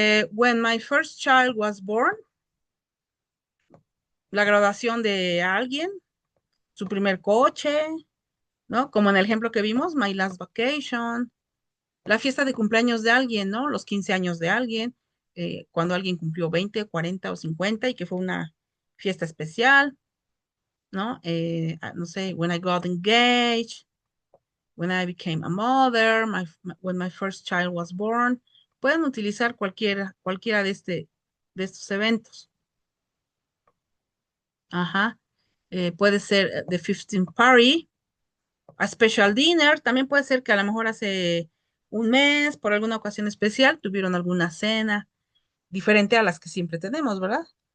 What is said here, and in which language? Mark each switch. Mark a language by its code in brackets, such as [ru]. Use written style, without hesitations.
[en] When my first child was born, [es] la graduación de alguien, su primer coche, ¿no? Como en el ejemplo que vimos, [en] my last vacation, [es] la fiesta de cumpleaños de alguien, ¿no? Los 15 años de alguien, cuando alguien cumplió 20, 40 o 50 y que fue una fiesta especial, ¿no? No sé, [en] when I got engaged, when I became a mother, when my first child was born. [es] Pueden utilizar cualquiera de estos eventos. Ajá. Puede ser [en] the 15th party, a special dinner. [es] También puede ser que a lo mejor hace un mes, por alguna ocasión especial, tuvieron alguna cena diferente a las que siempre tenemos, ¿verdad?